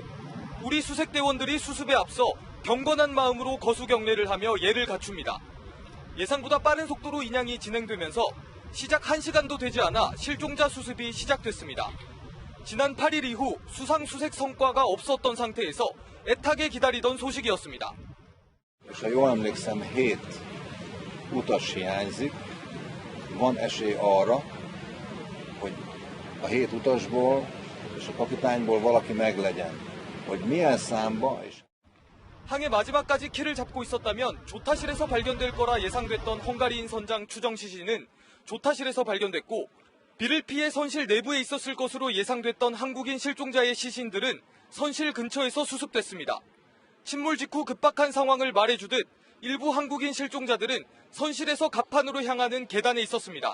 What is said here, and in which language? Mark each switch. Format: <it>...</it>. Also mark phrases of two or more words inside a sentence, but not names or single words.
<ko>우리 수색대원들이 수습에 앞서 경건한 마음으로 거수경례를 하며 예를 갖춥니다. 예상보다 빠른 속도로 인양이 진행되면서 시작 1시간도 되지 않아 실종자 수습이 시작됐습니다. 지난 8일 이후 수상 수색 성과가 없었던 상태에서 애타게 기다리던 소식이었습니다.</ko> <hu>És ha jól emlékszem, 7 utas hiányzik. Van esély arra, hogy a 7 utasból és a kapitányból valaki meglegyen. Hogy milyen számba és</hu> <ko>항해 마지막까지 키를 잡고 있었다면 조타실에서 발견될 거라 예상됐던 헝가리인 선장 추정 시신은 조타실에서 발견됐고 비를 피해 선실 내부에 있었을 것으로 예상됐던 한국인 실종자의 시신들은 선실 근처에서 수습됐습니다. 침몰 직후 급박한 상황을 말해주듯 일부 한국인 실종자들은 선실에서 갑판으로 향하는 계단에 있었습니다.</ko>